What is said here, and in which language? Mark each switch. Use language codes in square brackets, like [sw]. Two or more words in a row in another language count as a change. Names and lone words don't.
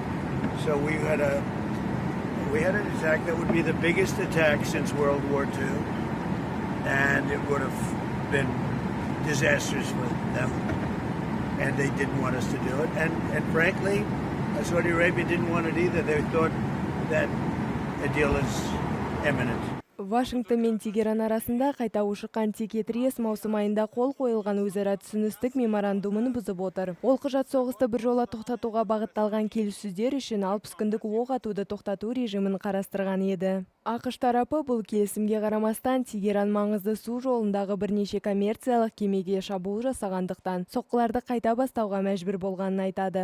[en] So we had an attack that would be the biggest attack since World War II. And it would have been disastrous for them, and they didn't want us to do it. And frankly, Saudi Arabia didn't want it either. They thought that a deal is imminent. [kk] Вашингтон мен Тегеран арасында қайта ушыққан текетірес маусым айында қол қойылған өзара түсіністік меморандумын бұзып отыр. Ол құжат соғысты біржола тоқтатуға бағытталған келіссөздер үшін 60 күндік оқ атуды тоқтату режимін қарастырған еді. АКШ тарапы бұл келісімге қарамастан Тегеран маңызды су жолындағы бірнеше коммерциялық кемеге шабуыл жасағандықтан соққыларды қайта бастауға мәжбүр болғанын айтады.